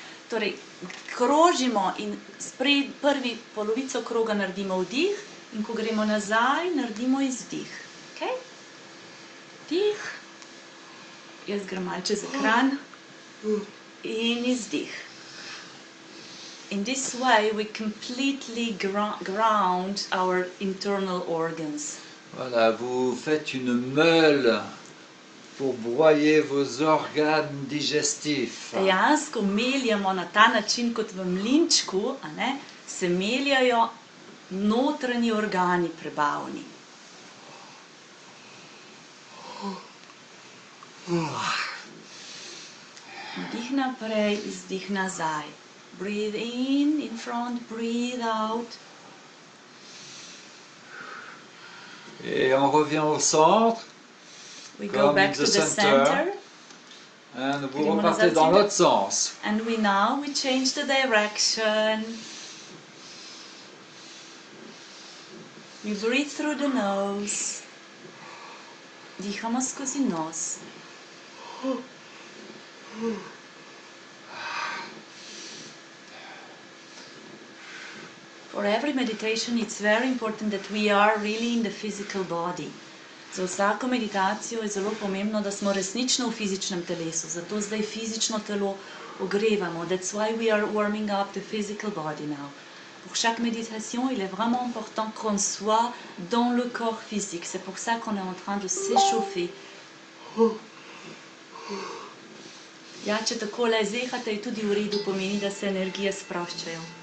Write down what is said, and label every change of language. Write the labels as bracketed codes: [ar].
[sl] Torej, krožimo in prvi polovico kroga naredimo vdih in ko gremo nazaj, naredimo izdih, ok? Vdih, jaz grem malo čez ekran in izdih. [en] In this way we completely ground our internal organs. [fr] Voilà, vous faites une meule pour broyer vos organes digestifs. [sl] Dejansko meljamo na ta način, kot v mlinčku, a ne, se meljajo notranji organi prebavni. Vdih naprej, izdih nazaj. [en] Breathe in front, breathe out. [fr] Et on revient au centre. [en] We go back to the center. [fr] Et vous repartez dans l'autre sens. [en] And we change the direction. We breathe through the nose. [sl] Dihamo skozi nos. [en] For every meditation, it's very important that we are really in the physical body. [sl] Za vsako meditacijo je zelo pomembno, da smo resnično v fizičnem telesu. Zato zdaj fizično telo ogrevamo. [en] That's why we are warming up the physical body now. [fr] Pour chaque méditation, il est vraiment important qu'on soit dans le corps physique. C'est pour ça qu'on est en train de s'échauffer. [sl] Ja, če takole zehate, je tudi v redu, pomeni, da se energije sproščajo.